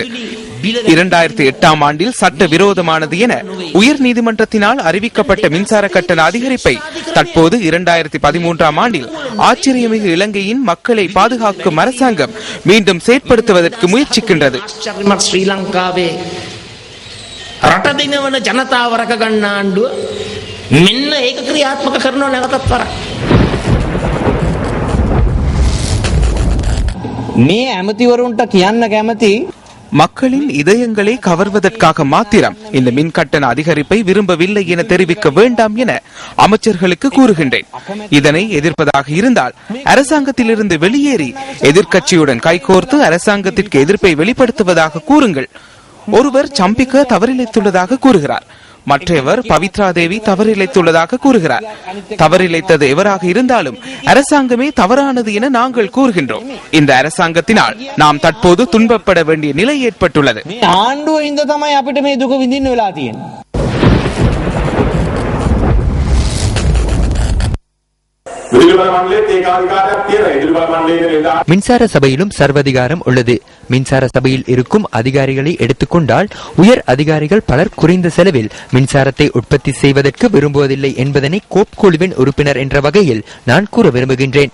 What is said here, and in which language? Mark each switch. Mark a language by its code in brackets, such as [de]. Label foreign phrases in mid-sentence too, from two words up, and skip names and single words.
[ta] 2008ஆம் ஆண்டில் சட்ட விரோதமானது என உயர் நீதிமன்றத்தினால் அறிவிக்கப்பட்ட மின்சார கட்டண அதிகரிப்பை தற்போது 2013ஆம் ஆண்டில் ஆச்சரியமிகு இலங்கையின் மக்களை பாதுகாக்கும் அரசாங்கம் மீண்டும் செயற்படுத்துவதற்கு முயற்சிக்கின்றது. [si] ஸ்ரீலங்காவே රටදිනවන ජනතාව රැක ගන්න ආණ්ඩුව මෙන්න ඒක ක්‍රියාත්මක කරනවා නැවතත් වරක්. මේ ඇමතිවරුන්ට කියන්න කැමති [ta] மக்களின் இதயங்களை கவர்வதற்காக மாத்திரம் இந்த மின் கட்டண அதிகரிப்பை விரும்பவில்லை என தெரிவிக்க வேண்டாம் என அமைச்சர்களுக்கு கூறுகின்றேன். இதனை எதிர்ப்பதாக இருந்தால் அரசாங்கத்திலிருந்து வெளியேறி எதிர்க்கட்சியுடன் கைகோர்த்து அரசாங்கத்திற்கு எதிர்ப்பை வெளிப்படுத்துவதாக கூறுங்கள். ஒருவர் சம்பிக்க தவறிழைத்துள்ளதாக கூறுகிறார், மற்றவர் பவித்ரா தேவி தவறிழைத்துள்ளதாக கூறுகிறார். தவறிழைத்தது எவராக இருந்தாலும் அரசாங்கமே தவறானது என நாங்கள் கூறுகின்றோம். இந்த அரசாங்கத்தினால் நாம் தற்போது துன்பப்பட வேண்டிய நிலை ஏற்பட்டுள்ளது. [si] ආණ්ඩුව හින්දා තමයි අපිට මේ දුක විඳින්න වෙලා තියෙන්නේ. [ta] மின்சார சபையிலும் சர்வதிகாரம் உள்ளது. மின்சார சபையில் இருக்கும் அதிகாரிகளை எடுத்துக்கொண்டால் உயர் அதிகாரிகள் பலர் குறைந்த செலவில் மின்சாரத்தை உற்பத்தி செய்வதற்கு விரும்புவதில்லை என்பதனை கோப் குழுவின் உறுப்பினர் என்ற வகையில் நான் கூற விரும்புகின்றேன்.